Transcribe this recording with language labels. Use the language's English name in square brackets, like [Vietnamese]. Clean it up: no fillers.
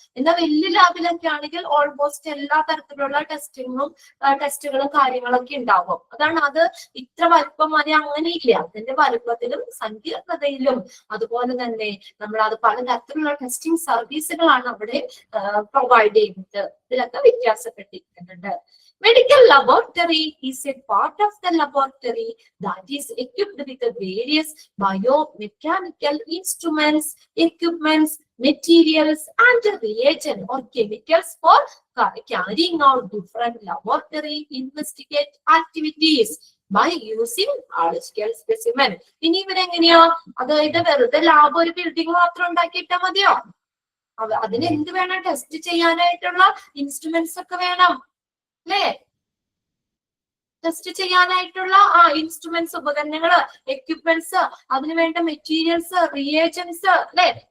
[Malayalam] എന്നാൽ വലിയ ലാബിലൊക്കെ ആണെങ്കിൽ ഓൾമോസ്റ്റ് എല്ലാ തരത്തിലുള്ള ടെസ്റ്റുകളും കാര്യങ്ങളൊക്കെ ഉണ്ടാവും. അതാണ് അത് ഇത്ര വലുപ്പം മതി അങ്ങനെ ഇല്ല. അതിന്റെ വലുപ്പത്തിലും സങ്കീർണതയിലും അതുപോലെ തന്നെ നമ്മൾ അത് പലതരത്തിലുള്ള ടെസ്റ്റിംഗ് സർവീസുകളാണ് അവിടെ പ്രൊവൈഡ് ചെയ്യുന്നത്. ഇതിലൊക്കെ വ്യത്യാസപ്പെട്ടിരിക്കുന്നുണ്ട്. [English] Medical laboratory is a part of the laboratory that is equipped with the various biomechanical instruments, equipments, materials, and reagents or chemicals for carrying out different laboratory investigate activities by using biological specimen. [Malayalam] ഇനി ഇവരെങ്ങനെയാ? അതായത് വെറുതെ lab ഒരു building മാത്രം ഉണ്ടാക്കിയിട്ടാ മതിയോ? അതിന് എന്ത് വേണം? Test ചെയ്യാനായിട്ടുള്ള ഇൻസ്ട്രുമെന്റ്സ് ഒക്കെ വേണം അല്ലേ? ടെസ്റ്റ് ചെയ്യാനായിട്ടുള്ള ഇൻസ്ട്രുമെന്റ്സ്, ഉപകരണങ്ങള്, എക്യുപ്മെന്റ്സ്, അതിനുവേണ്ട മെറ്റീരിയൽസ്, റിയേജൻസ് അല്ലെ.